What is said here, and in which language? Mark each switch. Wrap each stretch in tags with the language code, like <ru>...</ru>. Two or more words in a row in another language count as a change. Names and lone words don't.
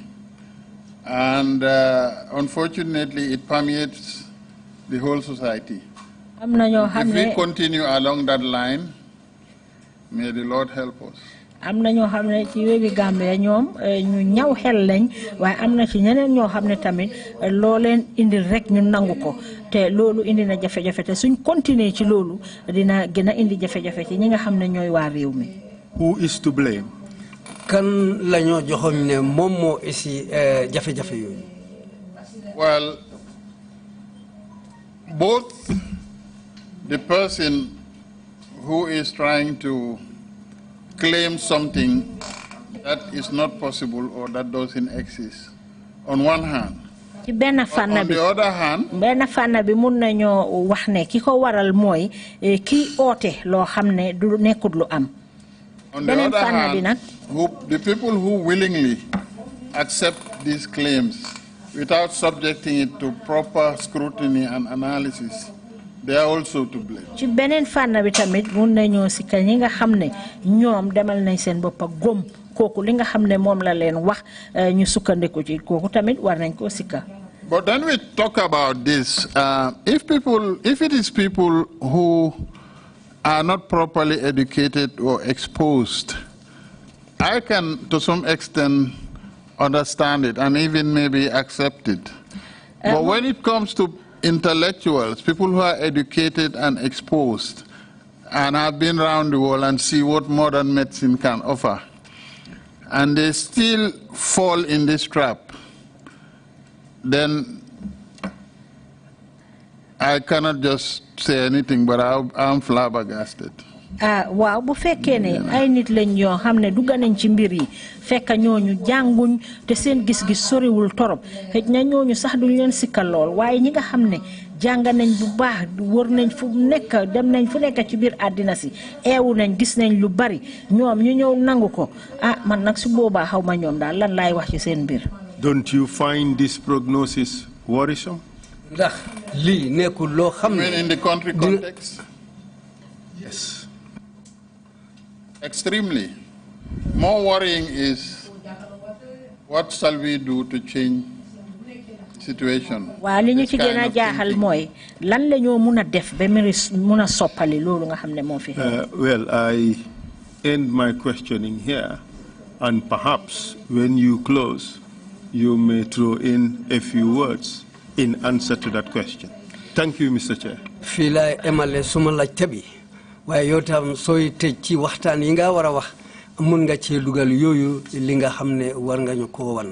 <en>And unfortunately, it permeates the whole society. If we continue along that line, may the Lord help us.</en> <wo>am na ñoo xam ne ci wébi Gambia ñoom ñu ñaw xel lañ waaye am na ci ñeneen ñoo xam ne tamit loo leen indil rek ñu nangu ko te loolu indi na jafe-jafe te suñ continuer ci loolu dina gën a indi jafe-jafe ci ñi nga xam ne ñooy waa réew mi.</wo> <en>Who is to blame?</en> <wo>kan la ñoo joxoñ ne moom moo isi jafe-jafe yooyu.</wo> <en>Well, both the person who is trying to claim something that is not possible or that doesn't exist on one hand. On the other hand,</en> <wo>benn fànn bi mun nañoo wax ne ki ko waral mooy ki oote loo xam ne du nekkut lu am.</wo> <en>On the other hand, the people who willingly accept these claims without subjecting it to proper scrutiny and analysis, they are also to blame.</en> <wo>Ci beneen fànn bi tamit mun nañoo si ka ñi nga xam ne ñoom demal nañ seen bopp ak góom kooku li nga xam ne moom la leen wax ñu sukkandiku ci kooku tamit war nañ koo sikka.</wo> <en>But then we talk about this. If it is people who are not properly educated or exposed, I can, to some extent, understand it and even maybe accept it. But when it comes to intellectuals, people who are educated and exposed, and have been around the world and see what modern medicine can offer, and they still fall in this trap, then I cannot just say anything, but I'm flabbergasted.</en> <wo>Waaw bu fekkee ne ay nit lañ yoo xam ne dugg nañ ci mbir yi fekk ñooñu jànguñ te seen gis-gis soriwul torop xëj na ñooñu sax duñ leen sikkal lool waaye ñi nga xam ne jàng nañ bu baax wër nañ fu nekk dem nañ fu nekk ci biir àddina si eewu nañ gis nañ lu bari ñoom ñu ñëw nangu ko man nag su boobaa xaw ma ñoom daal lan laay wax ci seen mbir.</wo> <en>Don't you find this prognosis worrisome?</en> <wo>Ndax lii nekkul loo xam ne.</wo> <en>In the country context? Yes. Extremely. More worrying is what shall we do to change situation?</en> <wo>Waaw li ñu ci gën a jaaxal mooy lan la ñoo mun a def ba mun a soppali loolu nga xam ne moo fi.</wo> <en>Well, I end my questioning here, and perhaps when you close, you may throw in a few words in answer to that question. Thank you, Mr. Chair.</en> <wo>Fii laay emale suma laajte bi waaye yow tam sooy tëj ci waxtaan yi nga war a wax mun nga cee dugal yooyu li nga xam ne war nga ñu ko wan.</wo>